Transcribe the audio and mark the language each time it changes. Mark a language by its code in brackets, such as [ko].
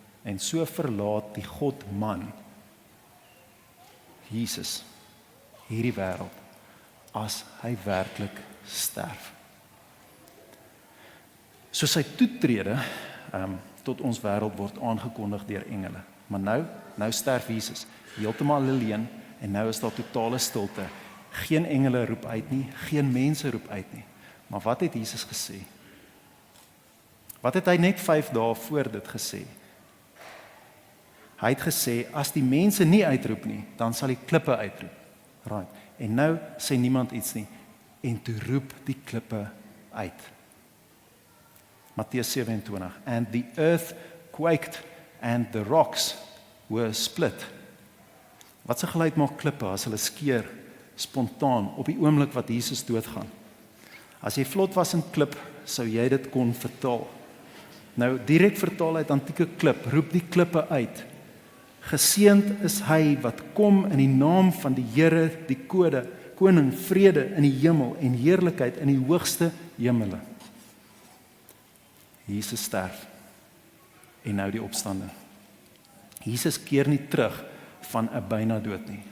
[af] En so verlaat die God man, Jesus, hierdie wêreld, as hy werklik sterf. So sy toetrede tot ons wêreld word aangekondig deur engele. Maar nou sterf Jesus, heeltemal alleen, en nou is daar totale stilte. Geen engele roep uit nie, geen mense roep uit nie. Maar wat het Jesus gesê? Wat het hy net 5 dae voor dit gesê? Hy het gesê, as die mense nie uitroep nie, dan sal die klippe uitroep. Right. En nou sê niemand iets nie, en toe roep die klippe uit. Matteus 27, [en] and the earth quaked and the rocks were split. [af] Wat se geluid maak klippe as hulle skeur spontaan op die oomblik wat Jesus doodgaan? As jy vlot was in klip, sou jy dit kon vertaal. Nou direk vertaal uit antieke klip, roep die klippe uit. Geseënd is hy wat kom in die naam van die Here, die koning, vrede in die hemel en heerlikheid in die hoogste hemele. Jesus sterf en nou die opstanding. Jesus keer nie terug van 'n byna dood nie.